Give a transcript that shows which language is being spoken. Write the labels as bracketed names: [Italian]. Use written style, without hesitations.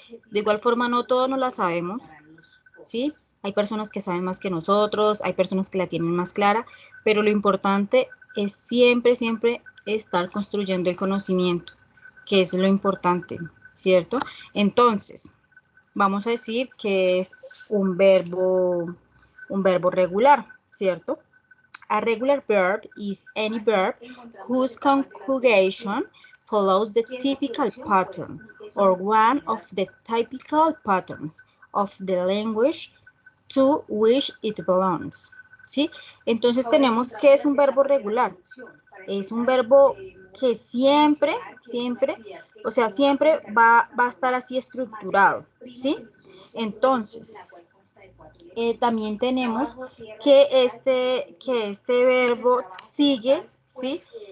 [Spanish] De igual forma, no todos nos la sabemos, ¿sí? Hay personas que saben más que nosotros, hay personas que la tienen más clara, pero lo importante es siempre, siempre estar construyendo el conocimiento, que es lo importante, ¿cierto? Entonces, vamos a decir que es un verbo regular, ¿cierto? [English] A regular verb is any verb whose conjugation follows the typical pattern or one of the typical patterns of the language to which it belongs. [Spanish] ¿Sí? Entonces tenemos que es un verbo regular. Es un verbo que siempre va a estar así estructurado, ¿sí? Entonces, también tenemos que este verbo sigue, ¿sí?